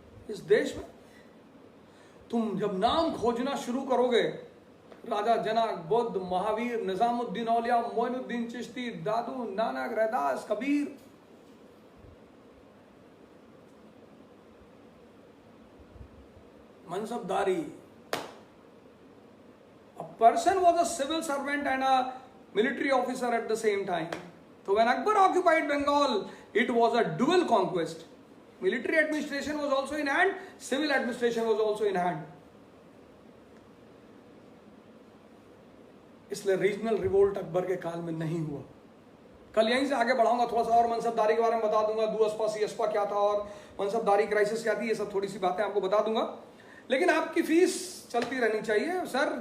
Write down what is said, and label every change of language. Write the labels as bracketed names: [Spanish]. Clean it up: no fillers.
[Hindi] इस देश में तुम जब नाम खोजना शुरू करोगे, राजा जनक, बुद्ध, महावीर, निजामुद्दीन औलिया, मोइनुद्दीन चिश्ती, दादू Nanak, Raidas, Kabir, मनसबदारी। [English] A person was a civil servant and a military officer at the same time. So when Akbar occupied Bengal, it was a dual conquest. Military administration was also in hand, civil administration was also in hand. [Hindi] इसलिए regional revolt Akbar के काल में नहीं हुआ। कल यहीं से आगे बढ़ाऊंगा, थोड़ा सा और मनसबदारी के बारे में बता दूंगा, दुअस्पा सीअस्पा क्या था और मनसबदारी क्राइसिस क्या थी, ये सब थोड़ी सी बातें आपको बता दूंगा। लेकिन आपकी फीस चलती रहनी चाहिए सर।